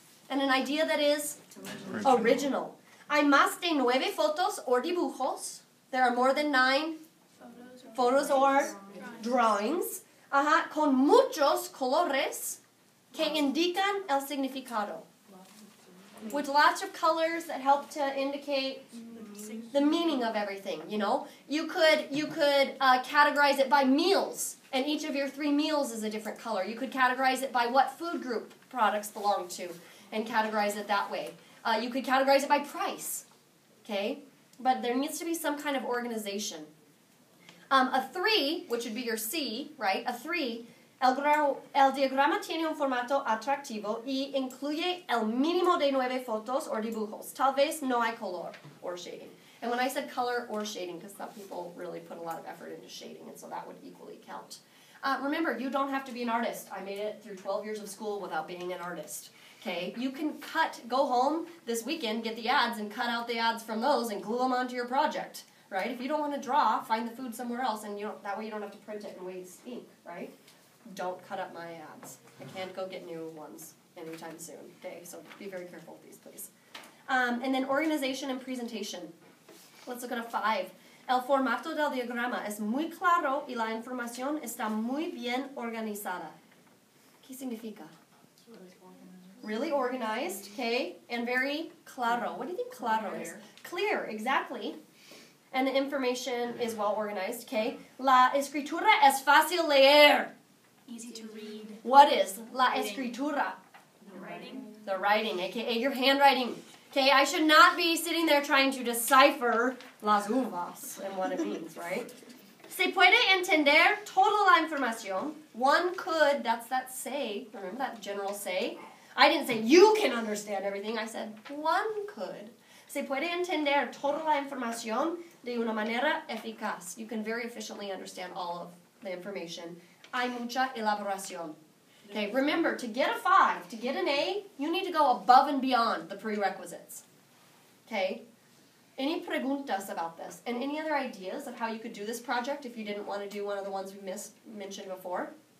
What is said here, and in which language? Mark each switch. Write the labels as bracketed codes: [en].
[en] And an idea that is original. [es] Hay más de 9 fotos or dibujos. [en] There are more than 9 photos or drawings. [es] Con muchos colores que indican el significado. [en] with lots of colors that help to indicate the meaning of everything, you know. You could categorize it by meals, and each of your 3 meals is a different color. You could categorize it by what food group products belong to, and categorize it that way. You could categorize it by price, okay? But there needs to be some kind of organization. A 3, which would be your C, right? [es] A 3, el diagrama tiene un formato atractivo y incluye el mínimo de 9 fotos or dibujos. Tal vez no hay color [en] or shading. And when I said color or shading, because some people really put a lot of effort into shading, and so that would equally count. Remember, you don't have to be an artist. I made it through 12 years of school without being an artist. Okay, you can go home this weekend, get the ads, and cut out the ads from those and glue them onto your project, right? If you don't want to draw, find the food somewhere else, and that way you don't have to print it and waste ink, right? Don't cut up my ads. I can't go get new ones anytime soon, okay? So be very careful with these, please. And then organization and presentation. Let's look at a 5. [es] El formato del diagrama es muy claro y la información está muy bien organizada. ¿Qué significa? [en] Really organized, okay, and very claro. What do you think claro is? Clear, exactly. And the information is well organized, okay. [es] La escritura es fácil leer. [en] Easy to read. What is la escritura? The writing. The writing, aka your handwriting. Okay, I should not be sitting there trying to decipher las uvas and what it means, right? [es] Se puede entender toda la información. [en] One could, that's that say, remember that general say? I didn't say you can understand everything, I said one could. [es] Se puede entender toda la información de una manera eficaz. [en] You can very efficiently understand all of the information. [es] Hay mucha elaboración. [en] Okay, remember, to get a 5, to get an A, you need to go above and beyond the prerequisites. Okay? Any preguntas about this? And any other ideas of how you could do this project if you didn't want to do one of the ones we mentioned before?